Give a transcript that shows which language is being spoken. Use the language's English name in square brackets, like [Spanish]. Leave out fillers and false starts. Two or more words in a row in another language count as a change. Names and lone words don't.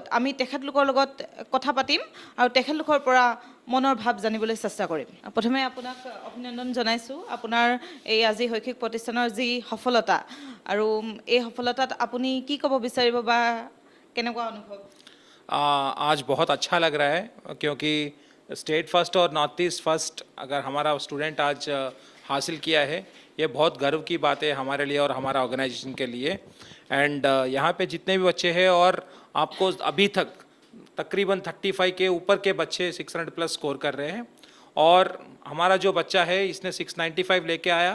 [Assamese] আমি তেখেতলোকৰ লগত কথা পাতিম আৰু তেখেতলোকৰ পৰা মনৰ ভাৱ জানিবলৈ চেষ্টা কৰিম। প্ৰথমে আপোনাক অভিনন্দন জনাইছোঁ আপোনাৰ এই আজি শৈক্ষিক প্ৰতিষ্ঠানৰ যি সফলতা আৰু এই সফলতাত আপুনি কি ক'ব বিচাৰিব বা কেনেকুৱা অনুভৱ? [Hindi] आज बहुत अच्छा लग रहा है क्योंकि [English] state first [Hindi] और [English] North East first [Hindi] अगर हमारा स्टूडेंट आज हासिल किया है, ये बहुत गर्व की बात है हमारे लिए और हमारा ऑर्गेनाइजेशन के लिए। एंड यहाँ पे जितने भी बच्चे हैं और आपको अभी तक तकरीबन 35 के ऊपर के बच्चे 600 [English] plus score [Hindi] कर रहे हैं और हमारा जो बच्चा है इसने 695 लेके आया।